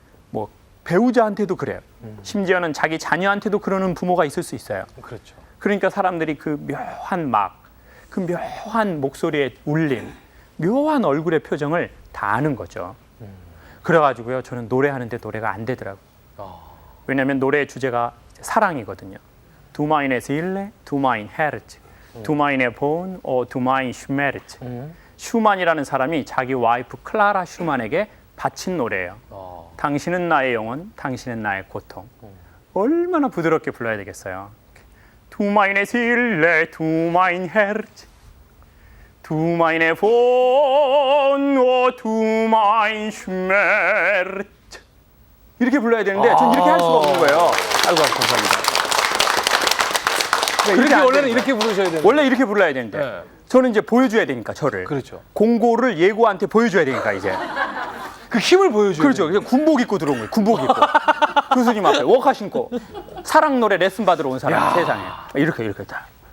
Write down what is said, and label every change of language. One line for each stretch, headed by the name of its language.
Korean: 뭐 배우자한테도 그래요. 심지어는 자기 자녀한테도 그러는 부모가 있을 수 있어요. 그렇죠. 그러니까 사람들이 그 묘한 막, 그 묘한 목소리의 울림, 묘한 얼굴의 표정을 다 아는 거죠. 그래가지고요, 저는 노래하는데 노래가 안 되더라고요. 왜냐하면 노래의 주제가 사랑이거든요.
German: Du meine Seele, du mein Herz, du meine Bohn, du mein Schmerz.
Korean: 슈만이라는 사람이 자기 와이프 클라라 슈만에게 바친 노래예요. 당신은 나의 영혼, 당신은 나의 고통. 얼마나 부드럽게 불러야 되겠어요.
German: Du meine Seele, du mein Herz, du meine Bohn, du mein Schmerz.
Korean: 이렇게 불러야 되는데 전 이렇게 할 수가 없는 거예요. 아이고 감사합니다. 그렇게 안 원래는 되는 이렇게 부르셔야 되는데. 원래 이렇게 불러야 되는데 네. 저는 이제 보여줘야 되니까 저를 그렇죠. 공고를 예고한테 보여줘야 되니까 이제 그 힘을 보여줘야 그렇죠. 그냥 군복 입고 들어온 거예요. 군복 입고 교수님 앞에 워카 신고 사랑 노래 레슨 받으러 온 사람 세상에 이렇게 다.